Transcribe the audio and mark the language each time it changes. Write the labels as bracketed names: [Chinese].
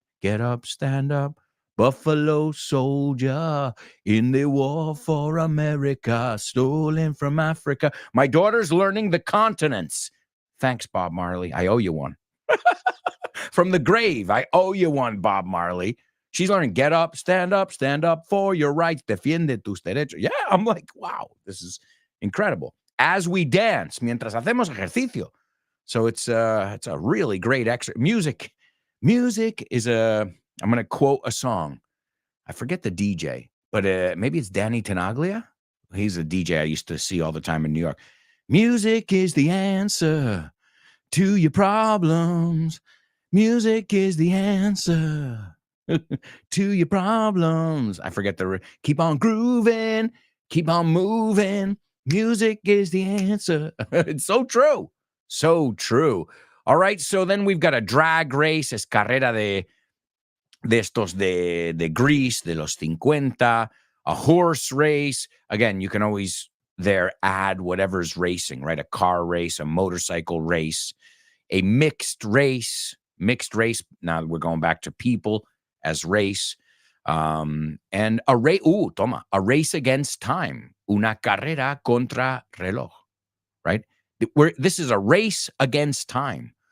[English] Get up, stand up. Buffalo soldier in the war for America, stolen from Africa. My daughter's learning the continents. Thanks, Bob Marley. I owe you one. from the grave. I owe you one, Bob Marley. She's learning get up for your rights, defiende tus derechos. Yeah, I'm like, wow, this is incredible. As we dance, mientras hacemos ejercicio. So it's a really great exercise. Music is I'm going to quote a song. I forget the DJ, but maybe it's Danny Tenaglia. He's a DJ I used to see all the time in New York. Music is the answer to your problems. Music is the answer to your problems. I forget keep on grooving, keep on moving. Music is the answer. It's so true. So true. All right. So then we've got a drag race. [Spanish] Es carrera de estos de Greece, de los 50. [English] A horse race. Again, you can always there add whatever's racing, right? A car race, a motorcycle race, a mixed race. Now we're going back to people as race. And a race. A race against time. [Spanish] Una carrera contra reloj, right? [English] This is a race against time.